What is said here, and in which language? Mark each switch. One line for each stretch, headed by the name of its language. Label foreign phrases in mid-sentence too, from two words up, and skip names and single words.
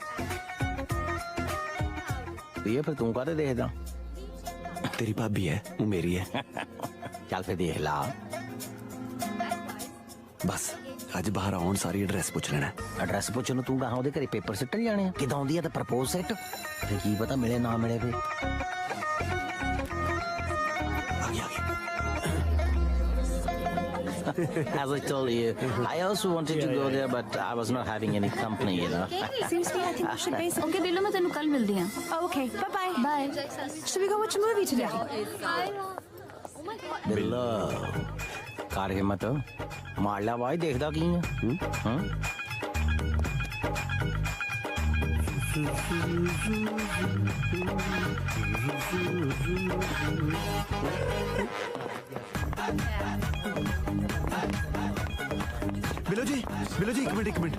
Punjabi: ਇਹ ਫਿਰ ਤੂੰ ਕਾਹਦੇ ਦੇਖਦਾ? ਤੇਰੀ ਭਾਬੀ ਹੈ, ਉਹ ਮੇਰੀ ਹੈ। ਚੱਲ ਫਿਰ ਦੇਖ ਲਾ। ਬਸ ਅੱਜ ਬਾਹਰ ਆਉਣ ਸਾਰੀ ਐਡਰੈਸ ਪੁੱਛ ਲੈਣਾ। ਐਡਰੈਸ ਪੁੱਛਣ ਨੂੰ ਤੂੰ ਕਹਾਂ ਉਹਦੇ ਘਰੇ ਪੇਪਰ ਸਿੱਟਣ ਜਾਣੇ ਆ? ਕਿਦਾਂ ਆਉਂਦੀ ਆ ਤਾਂ ਪ੍ਰਪੋਜ਼ ਸੈੱਟ, ਫਿਰ ਕੀ ਪਤਾ ਮਿਲੇ ਨਾ ਮਿਲੇ।
English: ਫਿਰ As I told you, I also wanted to go there, but I was not having any company, you know. Seriously, I think we should base. Okay, Dilo,
Punjabi: ਮੈਂ ਤੈਨੂੰ ਕੱਲ੍ਹ ਮਿਲਦੀ ਹਾਂ.
English: Okay, bye bye. Bye. Should we go watch a movie today?
Punjabi: ਬਿੱਲਾ ਕਰ ਹਿੰਮਤ ਮਾਰ ਲਿਆ ਵਾਈ, ਦੇਖਦਾ ਕੀ ਆ। ਹਾਂ ਬਿਲੋ ਜੀ, ਬਿਲੋ ਜੀ, ਇੱਕ ਮਿੰਟ।